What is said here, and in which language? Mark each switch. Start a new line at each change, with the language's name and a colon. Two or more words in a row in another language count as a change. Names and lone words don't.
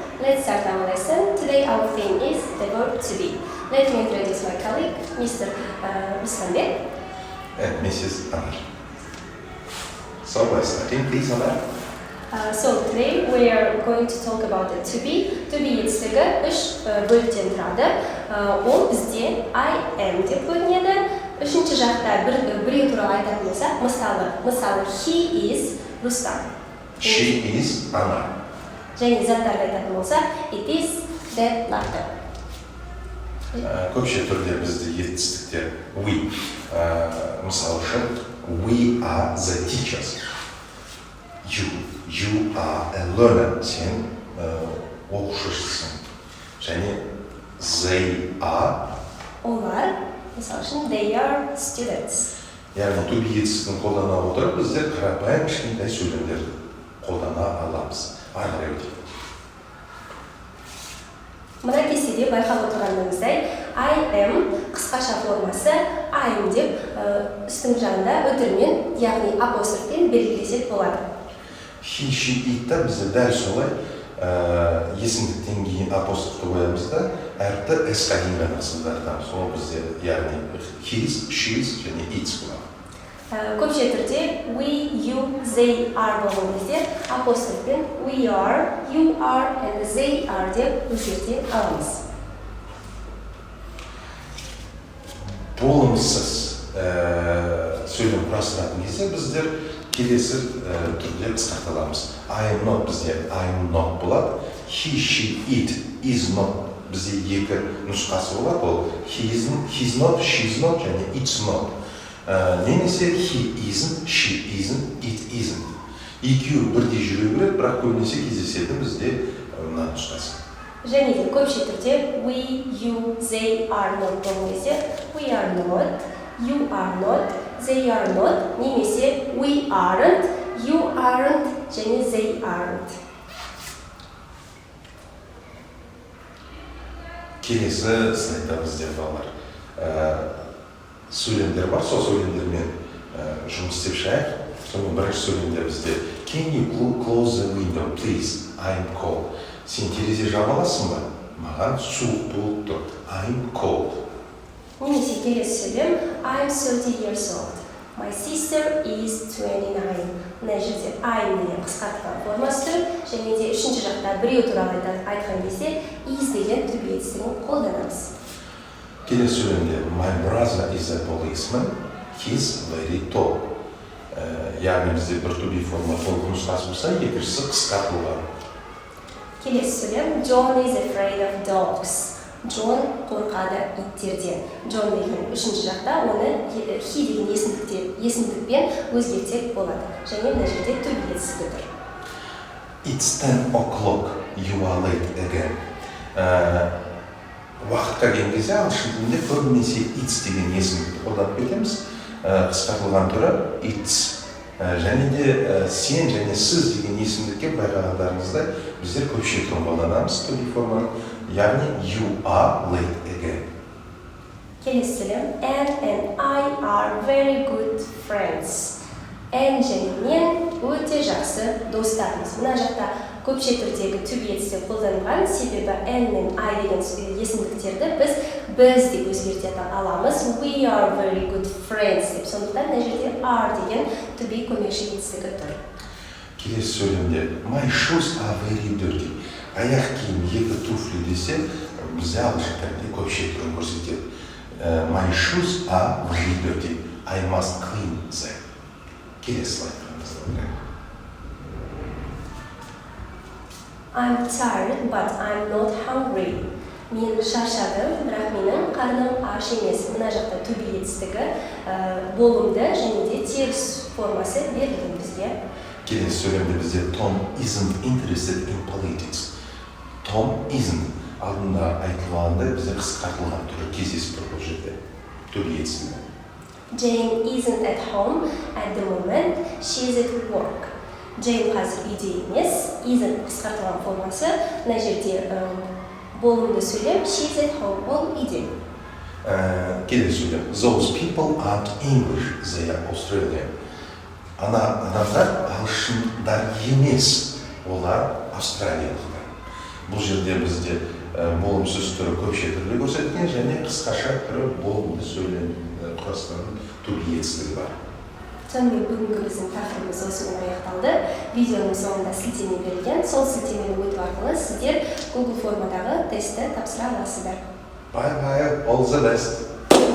English: Let's start our lesson. Today our theme is the verb to be. Let me introduce my colleague, Mr. Ruslanbek. And Mrs. Anar. So we're starting, please, Anar. So today we are going to talk about the to be. To be
Kazakh: етістігі үш бөліктен тұрады. Ол бізде
English: I am
Kazakh: деп көрінеді. Үшінші жақта біреу туралы айтатын болсақ, мысалы
English: he is Rustam. She is Anar.
Kazakh: Және заттарды айтатын болсақ,
English: it is that laughter.
Kazakh: Көпше түрде бізде етістіктер we. Мысалы үшін,
English: we are the teachers. You are a learner.
Kazakh: Сен оқушысың.
English: Және they are.
Kazakh: Олар, мысалы үшін,
English: they are students.
Kazakh: Яғни
English: to be
Kazakh: етістігін қолдана отырып, біздер қарапайым кішкентай сөйлемдерді қолдана аламыз. Ары қарай өтейік. Мына кестеде байқап отырғаныңыздай,
English: I am
Kazakh: қысқаша формасы
English: I am
Kazakh: деп үстің жағында өтірмен, яғни апострофпен белгілесек болады.
English: He, she,
Kazakh: it-та бізде дәл солай есімдіктен кейін апострофты қоямыз да, әріпті S-қа дейін ғана қысылдатамыз. Ол бізде яғни
English: his, she's
Kazakh: және it's болады. Көпше түрде
English: we, you, they are
Kazakh: болған кезде апострофпен
English: we are, you are, and they are
Kazakh: деп өзгерте аламыз. Болымсыз сөйлем құрастыратын кезде біздер келесі түрде қысқарталамыз.
English: I am not
Kazakh: бізде
English: I am not
Kazakh: болады.
English: He, she, it, is not
Kazakh: бізде екі нұсқасы болады. Ол
English: he's not, she's not
Kazakh: және
English: it's not.
Kazakh: Немесе
English: he isn't, she isn't, it isn't.
Kazakh: Екеуі бірдей жүре береді, бірақ көбінесе кездеседі бізде мына нұсқасы. Және де көпше түрде
English: we, you, they are not
Kazakh: болған кезде
English: we are not, you are not, they are not,
Kazakh: немесе
English: we aren't, you aren't,
Kazakh: және
English: they aren't.
Kazakh: Келесі слайдта бізде балалар сөйлемдер бар, сол сөйлемдермен жұмыс істеп шығайық. Сонымен бірінші сөйлемде бізде
English: Can you close the window, please? I'm cold.
Kazakh: Сен терезе жаба аласың ба? Маған суық болып тұр.
English: I'm cold.
Kazakh: Немесе келесі сөйлем
English: I'm 30 years old. My sister is 29.
Kazakh: Мына жерде I'm деген қысқартылған формасы тұр, және де үшінші жақта біреу туралы айтқан кезде is деген
English: to be
Kazakh: етістігін қолданамыз. Келесі сөйлемде
English: My brother is a policeman. He's very tall.
Kazakh: Яғни бізде бір
English: to be
Kazakh: форма толық нұсқасы болса, екіншісі қысқартылған. Келесі сөйлем
English: John is afraid of dogs.
Kazakh: John қорқады иттерден. John деген үшінші жақта оны he деген есімдікпен өзгертсек болады. Және мына жерде
English: to be
Kazakh: етістігі тұр.
English: It's 10 o'clock. You are late again.
Kazakh: Уақытқа келген кезде ағылшын тілінде көбінесе it's деген есімдікті қолданып кетеміз. Қысқартылған түрі it's. Және де сен және сіз деген есімдікке байқағандарыңызда біздер көпше түрін қолданамыз
English: to be
Kazakh: форманы.
English: Яғни you are late again. Келесі сөйлем Anne and I are very good friends.
Kazakh: Anne және мен өте жақсы достармыз. Мына жақта көпше түрдегі
English: to be
Kazakh: етістігі қолданылған, себебі Anne мен I деген есімдіктерді біз деп өзгерте аламыз.
English: We are very good friends
Kazakh: деп. Сондықтан мына жерде are деген
English: to be
Kazakh: көмекші етістігі тұр. Келесі сөйлемде
English: My shoes are very dirty.
Kazakh: Аяқ киім екі туфли десе, бізде ағылшын тілінде көпше түрін көрсетеді.
English: My shoes are very dirty. I must clean them.
Kazakh: Келесі слайдқа.
English: I'm tired, but I'm not hungry.
Kazakh: Мен шаршадым, бірақ менің қарным аш емес. Мына жақта
English: to be
Kazakh: етістігі болымды және де теріс формасы берілген бізге. Келесі сөйлемде бізде
English: Tom isn't interested in politics. Tom isn't.
Kazakh: Алдында айтылғанда бізде қысқартылған түрі кездесіп тұр бұл жерде.
English: To be
Kazakh: етістігі.
English: Jane isn't at home at the moment. She's at work.
Kazakh: Jane қазір үйде емес. Isn't қысқартылған формасы. Мына жерде болымды сөйлем
English: she's at home.
Kazakh: Ол үйде. Келесі сөйлем
English: Those people aren't English, they are Australian.
Kazakh: Адамдар ағылшындар емес, олар австралиялықтар. бұл жерде бізде болымсыз түрі көпше түрде көрсетілген және қысқаша түрі болымды сөйлем құрастыратын to be етістігі бар. Сонымен бүгінгі біздің тақырыбымыз осымен аяқталды. Видеоның соңында сілтеме берілген. Сол сілтемені өту арқылы сіздер Google формадағы тестті тапсыра аласыздар.
English: Bye bye, all the best.